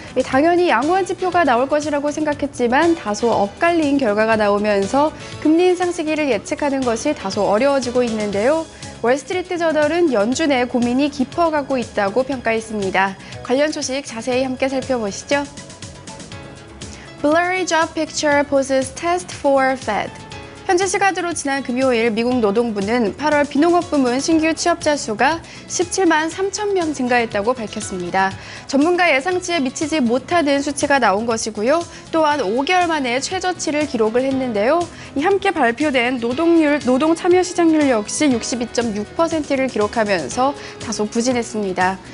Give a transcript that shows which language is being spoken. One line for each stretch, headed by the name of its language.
Korean: 당연히 양호한 지표가 나올 것이라고 생각했지만 다소 엇갈린 결과가 나오면서 금리 인상 시기를 예측하는 것이 다소 어려워지고 있는데요. 월스트리트 저널은 연준 내 고민이 깊어가고 있다고 평가했습니다. 관련 소식 자세히 함께 살펴보시죠.
English: Blurry job picture poses test for Fed.
Korean: 현지 시간으로 지난 금요일 미국 노동부는 8월 비농업 부문 신규 취업자 수가 17만 3천 명 증가했다고 밝혔습니다. 전문가 예상치에 미치지 못하는 수치가 나온 것이고요. 또한 5개월 만에 최저치를 기록을 했는데요. 이 함께 발표된 노동 참여 시장률 역시 62.6%를 기록하면서 다소 부진했습니다.